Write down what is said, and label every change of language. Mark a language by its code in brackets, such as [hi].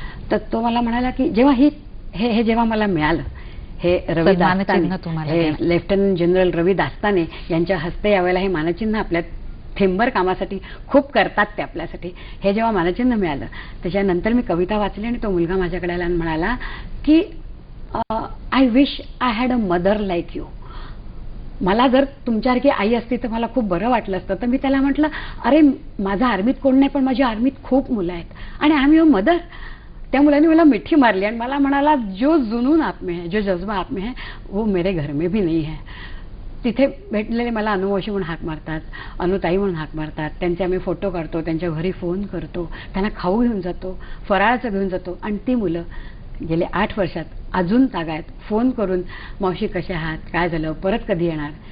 [mr] तर तो मला म्हणाला की जेव्हा हे जेव्हा मला मिळालं, हे रवी दास्ताने, हे लेफ्टनंट जनरल रवी दास्ताने यांच्या हस्ते यावेळेला हे मानचिन्ह आपल्या थेंबर कामासाठी खूप करतात ते आपल्यासाठी, हे जेव्हा मानचिन्ह मिळालं त्याच्यानंतर मी कविता वाचली आणि तो मुलगा माझ्याकडे आला आणि म्हणाला की [en] I wish I had a mother like you. [mr] मला जर तुमच्यासारखी आई असती तर मला खूप बरं वाटलं असतं. तर मी त्याला म्हटलं अरे माझा आर्मीत कोण नाही पण माझी आर्मीत खूप मुलं आहेत आणि [en] I am your mother. [mr] त्या मुलाने मला मिठी मारली आणि मला म्हणाला [hi] जो जुनून आप में है, जो जज्बा आप में है वो मेरे घर में भी नहीं है. [mr] तिथे भेटलेले मला अनुवशी म्हणून हाक मारतात, अनुताई म्हणून हाक मारतात, त्यांचे आम्ही फोटो काढतो, त्यांच्या घरी फोन करतो, त्यांना खाऊ घेऊन जातो, फराळाचं घेऊन जातो. आणि ती मुलं गेले 8 वर्षात अजून तागायत फोन करून मावशी कशा आहात, काय झालं, परत कधी येणार.